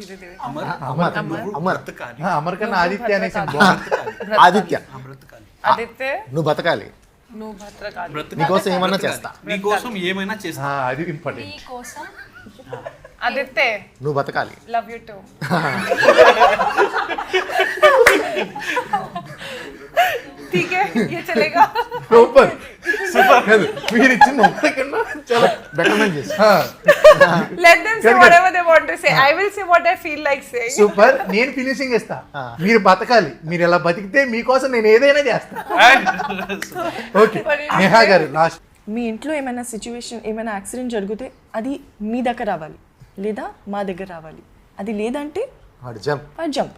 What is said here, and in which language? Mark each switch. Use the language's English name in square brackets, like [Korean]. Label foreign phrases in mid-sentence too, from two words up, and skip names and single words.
[Telugu] అమర్ అమర్ కన్నా ఆదిత్య అనేసి బాగుంటుంది. ఆదిత్య, ఆదిత్య నువ్వు బతకాలి, నువ్వు భద్రకాళి. నీకోసం ఏమన్నా చేస్తా. నీకోసం ఏమైనా చేస్తా. అది ఇంపార్టెంట్. మీకోసం ఆదిత్య నువ్వు బతకాలి. [English] love you too. [Hindi] ठीक है ये चलेगा. [Telugu] సూపర్ కాదు, మీరు ఇచ్చిన ఒక్కకన్నా చాలా బెటర్మెంట్ చేసి [English] Let them say whatever they want to say. I will say what I feel like saying. [Telugu] సూపర్. నేను ఫినిషింగ్ ఇస్తా, మీరు బతకాలి. మీరు ఎలా బతికితే మీకోసం నేను ఏదైనా చేస్తా. ఓకే నేహా గారు లాస్ట్. మీ ఇంట్లో ఏమైనా సిచ్యువేషన్, ఏమైనా యాక్సిడెంట్ జరిగితే అది మీ దగ్గర రావాలి లేదా మా దగ్గర రావాలి. అది లేదంటే జంప్.